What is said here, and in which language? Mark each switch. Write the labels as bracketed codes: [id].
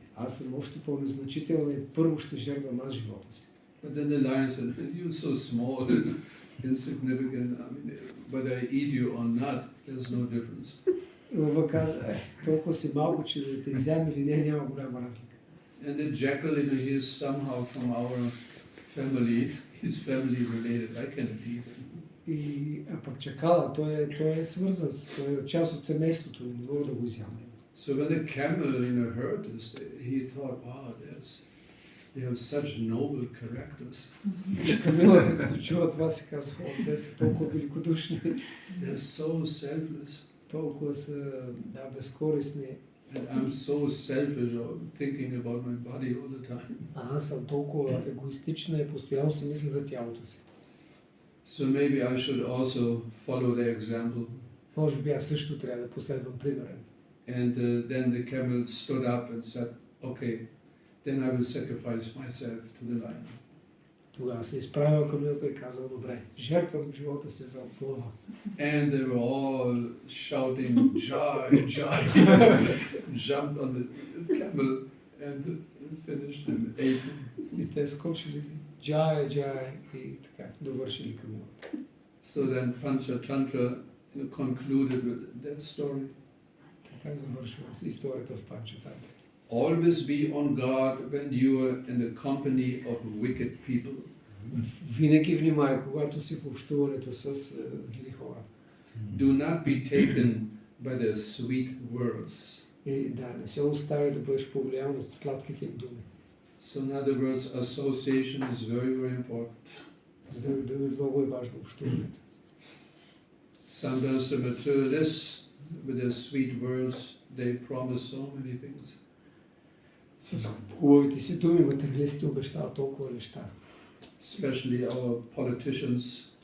[bg] Аз съм още по-незначителна и първо ще жертвам аз живота си. [en] But then the lion said, you're so small and insignificant. I mean, whether I eat you or not, there's no difference. [bg] Лъва каза, толкова си малко, че да те изям или не, няма голяма разлика. [en] And the jackal, he is somehow from our family. He's family related. I cannot eat him. [bg] А пък чакала, той е свързан, той е част от семейството, не мога да го изям. [en] So when the camel, heard this, he thought, wow, they have such noble characters. [bg] Камилата, като чува това, си казва, те са толкова великодушни. [en] They're so selfless. [bg] Толкова са, безкорисни. [en] And I'm so selfish of thinking about my body all the time. [bg] Аз съм толкова егоистична и постоянно си мисля за тялото си. [en] So maybe I should also follow their example. [bg] Може би аз също трябва да последвам примера. [en] And then the camel stood up and said, okay, then I will sacrifice myself to the lion. [bg] Тогава се изправил камилата и казал, добре, жертвам живота си за лъва. [en] And they were all shouting, Jai, Jai, jumped on the camel and finished and ate him. [bg] И те скочили, джай, джай, и така, довършили камилата. [en] So then Panchatantra concluded with that story. [bg] Така завършва историята в Панчатантра. [en] Always be on guard when you are in the company of wicked people. [bg] Винаги внимай, когато си в общуването с зли хора. [en] Do not be taken by their sweet words. [bg] И не се оставя да бъдеш повлиян от сладките им думи. [en] So in other words, association is very, very important. [bg] С други думи, много е важно общуването. [en] Sometimes the materialists, with their sweet words, they promise so many things. [bg] С хубавите си думи материалистите обещават толкова неща. [en] Especially our politicians.